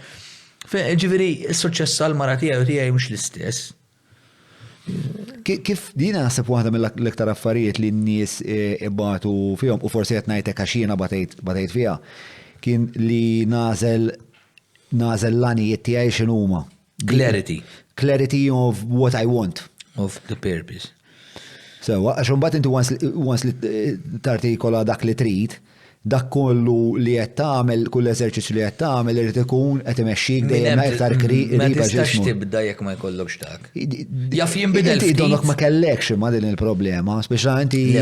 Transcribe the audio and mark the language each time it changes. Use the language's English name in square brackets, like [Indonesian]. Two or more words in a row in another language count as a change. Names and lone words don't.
[Maltese] Ġifieri s-suċċess għall-mara tiegħi u tiegħi mhux l-istess. Kif dina naħseb waħda mill-iktar affarijiet li n-nies ibatu fihom u forsi qed ngħidlek għax jiena batejt fiha kien li nażel l-għanijiet tiegħi x'inhuma. [English] Clarity. Clarity of what I want. Of the purpose. [Maltese] Sewa, għax imbagħad inti once li tartikola dak li trid, dak kollu li qed tagħmel, kull eżerċizzju li qed tagħmel irid ikun qed imexxik dejjem iktar qrib. Ma tistax tibda jekk ma jkollokx dak. Jaf jinbidel ftit. Inti ma kellekx ma din il-problema, speċjalment inti.